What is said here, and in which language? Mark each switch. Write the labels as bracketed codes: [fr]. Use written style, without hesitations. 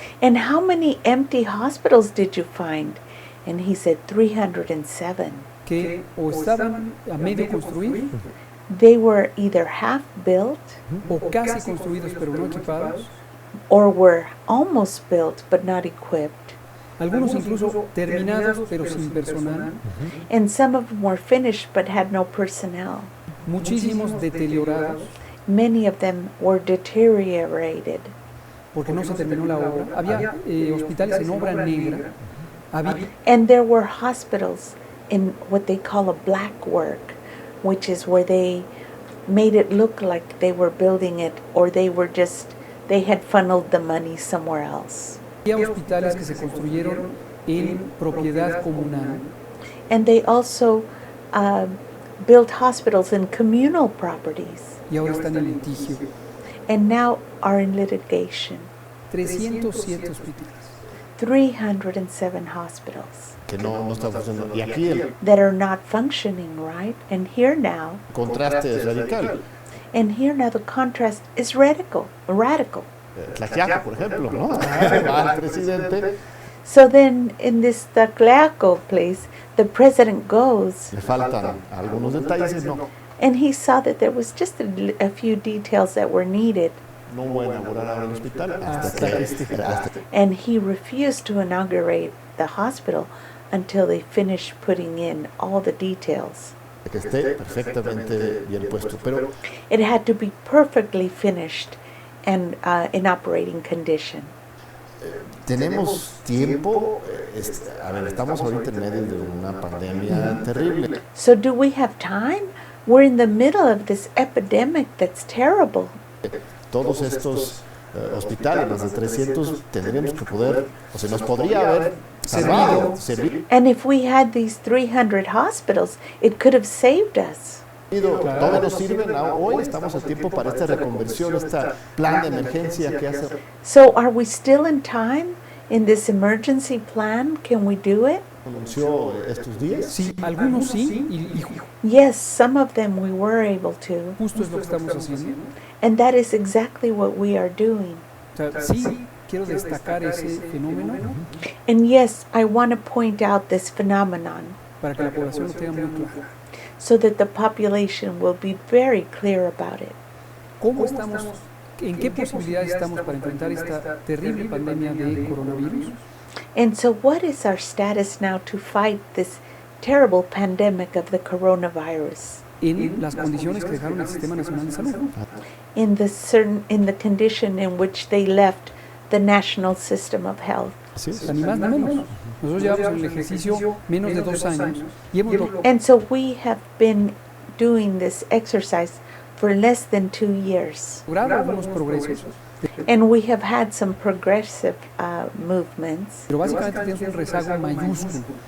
[en] And how many empty hospitals did you find? And he said 307. [es] Que o estaban a medio construir [en] They were either half built [es] o casi construidos pero no equipados. [en] or were almost built but not equipped. [es] Algunos incluso terminados pero sin personal. [en] And some of them were finished but had no personnel. [es] Muchísimos deteriorados [en] Many of them were deteriorated [es] porque no se terminó la obra. Había hospitales en obra negra. Había [en] and there were hospitals in what they call a black work, which is where they made it look like they were building it or they had funneled the money somewhere else. [es] hospitales que se construyeron en propiedad comunal. [en] And they also built hospitals in communal properties [es] Y ahora están en litigio. [en] and now are in litigation. [es] 307 hospitales. [en] 307 hospitals [es] Que no está funcionando. Y aquí el [en] that are not functioning right. And here now [es] contraste es radical. [en] the contrast is radical. [es] Tlaxiaco, por ejemplo, ¿no? Va el presidente, [en] So then in this Tlaxiaco place, the president goes [es] le faltan algunos detalles, no [en] and he saw that there was just a few details that were needed. [es] no voy a inaugurar ahora el hospital hasta que [en] And he refused to inaugurate the hospital until they finished putting in all the details. [es] esté perfectamente bien puesto. Pero [en] It had to be perfectly finished and in operating condition. [es] tenemos tiempo, a ver, estamos ahorita en medio de una pandemia terrible. [en] So do we have time? We're in the middle of this epidemic that's terrible. [es] Todos estos hospitales, más de 300, tendríamos que poder, o sea, nos podría haber servido. [en] And if we had these 300 hospitals, it could have saved us. [es] Todavía nos sirven, hoy estamos a tiempo para esta reconversión, este plan de emergencia que hace. [en] So are we still in time in this emergency plan? Can we do it? [es] Anunció estos días. Sí, algunos sí, y [en] Yes, some of them we were able to. [es] justo es lo que estamos haciendo. [en] And that is exactly what we are doing. [es] O sea, sí quiero destacar ese fenómeno [en] And yes, I want to point out this phenomenon [es] para que la población lo tenga muy claro. [en] so that the population will be very clear about it. [es] ¿Cómo estamos, en qué posibilidades estamos para enfrentar esta terrible pandemia de coronavirus? [en] And so what is our status now to fight this terrible pandemic of the coronavirus? [es] En las condiciones que dejaron el Sistema Nacional de Salud. [en] In the condition in which they left the national system of health. [es] Así O es. sea, ni más ni menos. Nosotros llevamos en el ejercicio menos de 2 años y hemos logrado [en] And so we have been doing this exercise for less than 2 years. [es] algunos progresos, [en] And we have had some progressive movements, [es] pero básicamente tenemos un rezago mayúsculo.